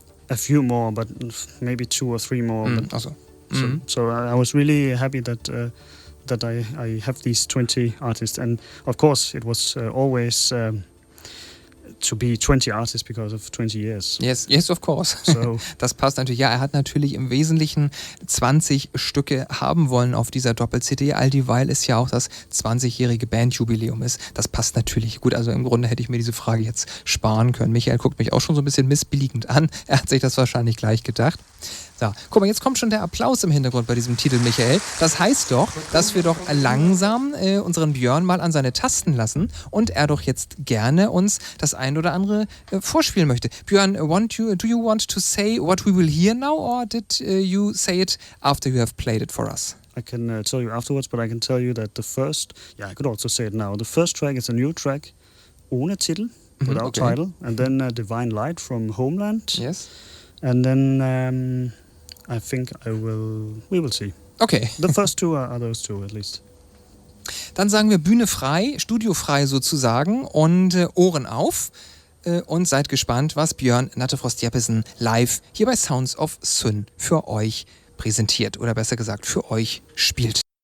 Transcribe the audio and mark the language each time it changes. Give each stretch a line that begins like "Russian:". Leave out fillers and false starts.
English: A few more, but maybe 2 or 3 more. Also. So I was really happy that I have these 20 artists, and of course it was always to be 20 artists because of 20 years. Yes, of course. So.
German: Das passt natürlich. Ja, er hat natürlich im Wesentlichen 20 Stücke haben wollen auf dieser Doppel-CD, all dieweil es ja auch das 20-jährige Bandjubiläum ist. Das passt natürlich gut. Also im Grunde hätte ich mir diese Frage jetzt sparen können. Michael guckt mich auch schon so ein bisschen missbilligend an. Er hat sich das wahrscheinlich gleich gedacht. So, guck mal, jetzt kommt schon der Applaus im Hintergrund bei diesem Titel, Michael. Das heißt doch, dass wir doch langsam unseren Björn mal an seine Tasten lassen und er doch jetzt gerne uns das ein oder andere vorspielen möchte.
English: Björn, do you want to say what we will hear now, or did you say it after you have played it for us? I can tell you afterwards, but I can tell you that the first... Yeah, I could also say it now. The first track is a new track,
German: ohne Titel,
English: without title, and then Divine Light from Homeland. Yes. And then I think we will see. Okay. The first two are those two at least.
German: Dann sagen wir Bühne frei, Studio frei sozusagen und Ohren auf und seid gespannt, was Bjørn Nattefrost Jeppesen live hier bei Sounds of Sun für euch präsentiert oder besser gesagt für euch spielt.